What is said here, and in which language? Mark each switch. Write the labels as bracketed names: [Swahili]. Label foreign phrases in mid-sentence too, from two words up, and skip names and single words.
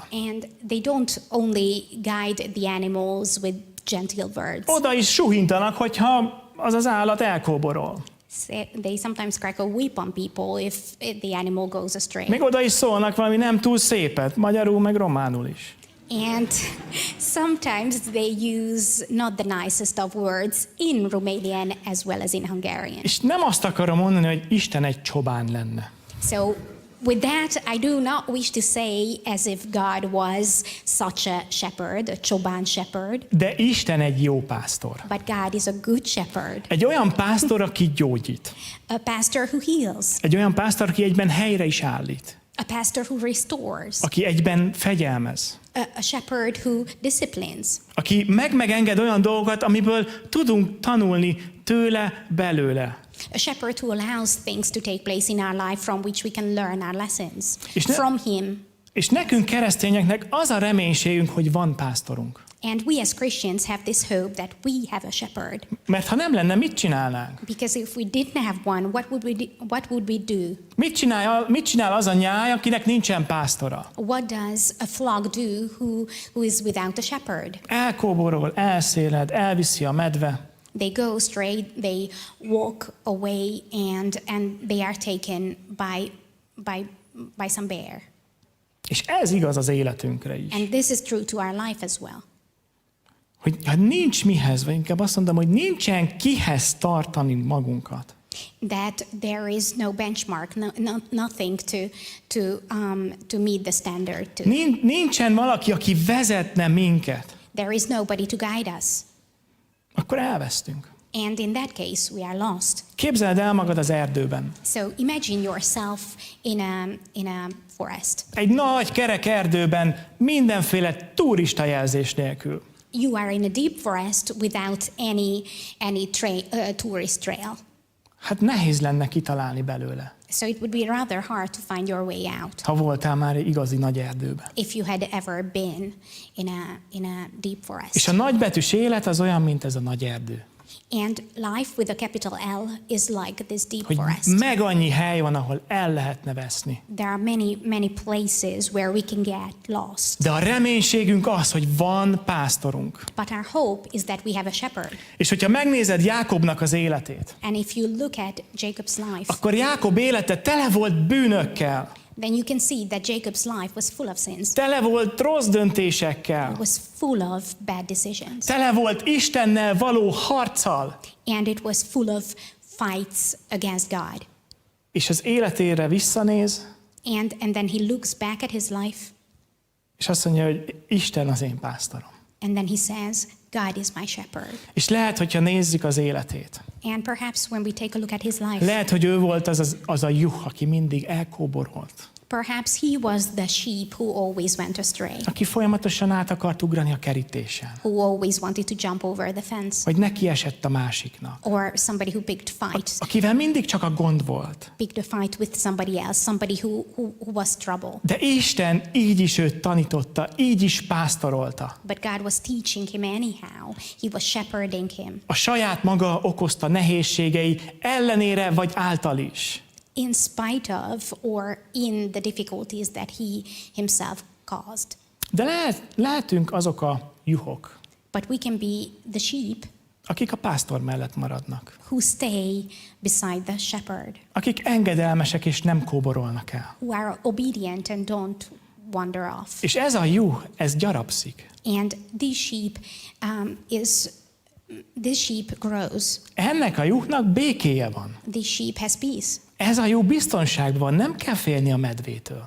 [English] And they don't only guide the animals with gentle words. [Hungarian] Oda is suhintanak, hogyha az állat elkóborol. [English] They sometimes crack a whip on people if the animal goes astray. [Hungarian] Még oda is szólnak valami nem túl szépet, magyarul meg románul is. [English] And sometimes they use not the nicest of words in Romanian as well as in Hungarian. [Hungarian] És nem azt akarom mondani, hogy Isten egy csobán lenne. [English] So with that, I do not wish to say as if God was such a shepherd, a choban shepherd. [Hungarian] De Isten egy jó pásztor. [English] But God is a good shepherd. [Hungarian] Egy olyan pásztor, aki gyógyít. [English] A pastor who heals. [Hungarian] Egy olyan pásztor, aki egyben helyre is állít. [English] A pastor who restores. [Hungarian] Aki egyben fegyelmez. [English] A shepherd who disciplines. [Hungarian] Aki megenged olyan dolgokat, amiből tudunk tanulni tőle, belőle. [English] A shepherd who allows things to take place in our life from which we can learn our lessons [Hungarian] És [English] from him. [Hungarian] És nekünk keresztényeknek az a reménységünk, hogy van pásztorunk. [English] And we as Christians have this hope that we have a shepherd. [Hungarian] Mert ha nem lenne, mit csinálnánk? [English] Because if we didn't have one, what would we do? [Hungarian] Mit csinál az a nyáj, akinek nincsen pásztora? [English] What does a flock do who is without a shepherd? [Hungarian] Elkóborol, elszéled, elviszi a medve. [English] They go straight, they walk away, and they are taken by some bear. [Hungarian] És ez igaz az életünkre is. [English] And this is true to our life as well. [Hungarian] Hogy ha nincs mihez, vagy inkább azt mondom, hogy nincsen kihez tartani magunkat. [English] That there is no benchmark, nothing to meet the standard to. [Hungarian] Nincsen valaki, aki vezetne minket. [English] There is nobody to guide us. [Hungarian] Akkor elvesztünk. [English] And in that case, we are lost. [Hungarian] Képzeld el magad az erdőben. [English] So imagine yourself in a forest. [Hungarian] Egy nagy kerek erdőben mindenféle turista jelzés nélkül. [English] You are in a deep forest without any tourist trail. [Hungarian] Hát nehéz lenne kitalálni belőle. [English] So it would be rather hard to find your way out. [Hungarian] Ha voltál már egy igazi nagy erdőben. [English] If you had ever been in a deep forest. [Hungarian] És a nagybetűs élet az olyan, mint ez a nagy erdő. [English] And life with a capital L is like this deep [Hungarian] Hogy [English] forest. [Hungarian] meg annyi hely van, ahol el lehetne veszni. [English] There are many places where we can get lost. [Hungarian] De a reménységünk az, hogy van pásztorunk. [English] But our hope is that we have a shepherd. [Hungarian] És hogyha megnézed Jákobnak az életét, [English] And if you look at Jacob's life, [Hungarian] akkor Jákob élete tele volt bűnökkel. [English] then you can see that Jacob's life was full of sins. [Hungarian] Tele volt rossz döntésekkel. [English] It was full of bad decisions. [Hungarian] Tele volt Istennel való harccal. [English] And it was full of fights against God. [Hungarian] És az életére visszanéz, [English] And then he looks back at his life, [Hungarian] és azt mondja, hogy Isten az én pásztorom. [English] and then he says, God is my shepherd. [Hungarian] És lehet, hogyha nézzük az életét. [English] And perhaps when we take a look at his life, [Hungarian] Lehet, hogy ő volt az a juh, aki mindig elkóborolt. [English] perhaps he was the sheep who always went astray, [Hungarian] Aki folyamatosan át akart ugrani a kerítésen. [English] who always wanted to jump over the fence, [Hungarian] Vagy neki esett a másiknak. [English] or somebody who picked fights, [Hungarian] Akivel mindig csak a gond volt. [English] picked a fight with somebody else, somebody who was trouble. [Hungarian] De Isten így is őt tanította, így is pásztorolta. [English] But God was teaching him anyhow. He was shepherding him. [Hungarian] A saját maga okozta nehézségei ellenére vagy által is. [English] In spite of or in the difficulties that he himself caused. [Hungarian] De lehetünk azok a juhok, [English] But we can be the sheep [Hungarian] akik a pásztor mellett maradnak. [English] who stay beside the shepherd, [Hungarian] Akik engedelmesek és nem kóborolnak el. [English] who are obedient and don't wander off. [Hungarian] És ez a juh, ez gyarapszik. [English] And this sheep grows. [Hungarian] Ennek a juhnak békéje van. [English] This sheep has peace. [Hungarian] Ez a juh biztonságban van, nem kell félni a medvétől.